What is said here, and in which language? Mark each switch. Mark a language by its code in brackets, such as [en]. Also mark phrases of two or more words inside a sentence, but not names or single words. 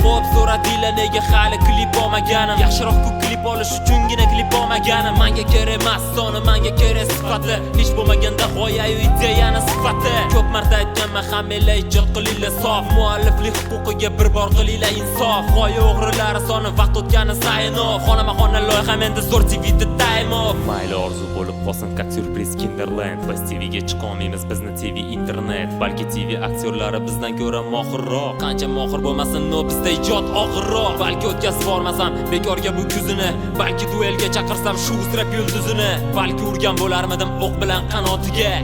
[uz] Xo'p, so'radinglar nega hali klip olmaganim? Yaxshiroq-ku klip olish uchungina klip olmaganim. Manga kerak emas soni, manga kerak sifati. Hech bo'lmaganda g'oya-yu ideyani sifati. Ko'p marta aytganman, hammalar ijod qilinglar sof. Mualliflik huquqiga bir bor qilinglar insof. G'oya o'g'rilari soni vaqt o'tgani sayin off. Xonama-xona loyiham endi zo'r T Vda [en] time off. [uz] Mayli orzu bo'lib qolsin, [ru] как сюрприз Kinderland. [uz] Biz T Vga chiqa olmaymiz, bizni T V internet. Balki T V aktyorlari bizdan ko'ra mohirroq. Qancha mohir bo'lmasin, no, bizda ijod og'irroq. Balki o'tkazib bormasam bekorga bu kuzini. Balki duelga chaqirsam shu rap yulduzini. Balki urgan bo'larmidim o'q bilan qanotiga.